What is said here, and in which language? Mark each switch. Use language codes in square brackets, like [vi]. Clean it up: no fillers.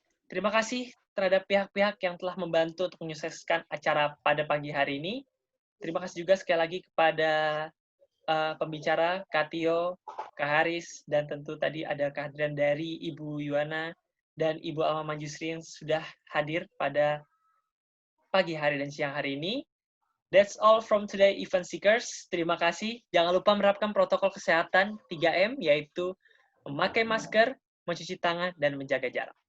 [id] Terima kasih terhadap pihak-pihak yang telah membantu untuk menyukseskan acara pada pagi hari ini. Terima kasih juga sekali lagi kepada pembicara, Kak Tio, Kak Haris, dan tentu tadi ada kehadiran dari Ibu Yuwana dan Ibu Alma Manjusri yang sudah hadir pada pagi hari dan siang hari ini. [en] That's all from today, Event Seekers. [id] Terima kasih. Jangan lupa menerapkan protokol kesehatan 3M, yaitu memakai masker, mencuci tangan, dan menjaga jarak.